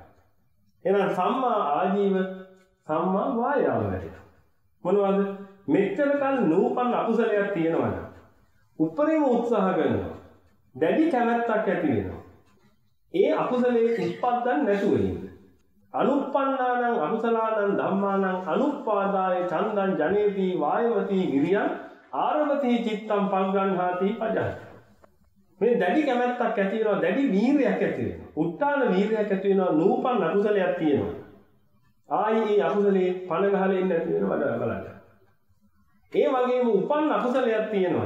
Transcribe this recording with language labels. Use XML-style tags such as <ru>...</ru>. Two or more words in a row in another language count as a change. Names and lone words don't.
<si>එහෙනම්</si> <pi>සම්මා ආජීව සම්මා වායාම</pi> <si>වැඩෙනවා. මොනවද? මෙච්චර කල නූපන් අකුසලයක් තියෙනවා නම් උපරිම උත්සාහ කරනවා. දැඩි කැමැත්තක් ඇති වෙනවා. ඒ අකුසලයේ උත්පත්දන් නැතුව ඉන්න.</si> <pi>අනුප්පන්නානං අකුසලානං ධම්මානං අනුප්පාදාය චන්දං ජනේති වායවති ගිරියං ආරවති චිත්තම් පග්ගණ්හාති පජහති.</pi> <si>මේ දැඩි කැමැත්තක් ඇති වෙනවා, දැඩි වීර්යයක් ඇති වෙනවා. උත්තාන වීර්යයක් ඇති වෙනවා, නූපන් අකුසලයක් තියෙනවා. ආයි ඒ අකුසලේ පණ ගහලා ඉන්න නැති වෙනවා බලන්න. ඒ වගේම උපන් අකුසලයක් තියෙනවා.</si>